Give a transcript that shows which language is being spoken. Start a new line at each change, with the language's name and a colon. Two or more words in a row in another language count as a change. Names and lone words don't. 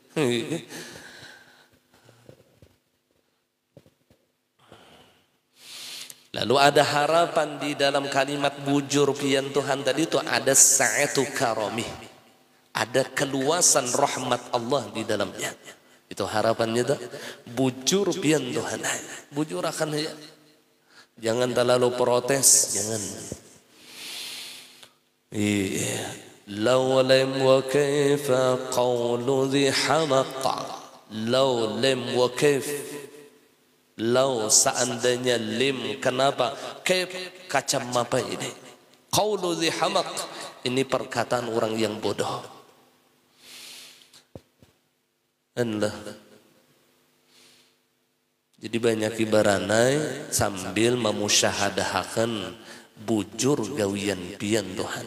Banjar: Lalu ada harapan di dalam kalimat bujur pian Tuhan tadi itu, ada sa'atu karamih. Ada keluasan rahmat Allah di dalamnya. Itu harapannya tuh. Bujur pian Tuhan. Bujurakan aja. Jangan terlalu protes, jangan.
Arabic: لو لم وكيف قول ذي حمق. لو لم وكيف. Law seandainya lim, kenapa?
Banjar: Kaif kacam apa ini?
Arabic: قول ذي حمق,
Banjar: ini perkataan orang yang bodoh. Allah. Jadi banyak ibaranai sambil memusyahadahakan bujur gawian pian Tuhan.